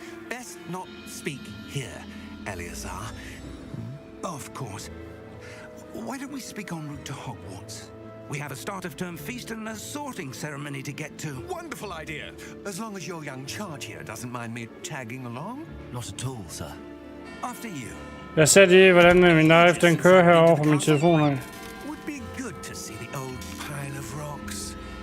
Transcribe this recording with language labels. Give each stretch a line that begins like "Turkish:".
English: Best not speak here, Eleazar. Of course. Why don't we speak en route to Hogwarts? We have a start-of-term feast and a sorting ceremony to get to. Wonderful idea. As long as your young charge here doesn't mind me tagging along. Not at all, sir. After you.
Danish: Jeg ser lige, hvordan min knife den kører herovre på min telefon her.
English: Would be good to see the old pile of rocks.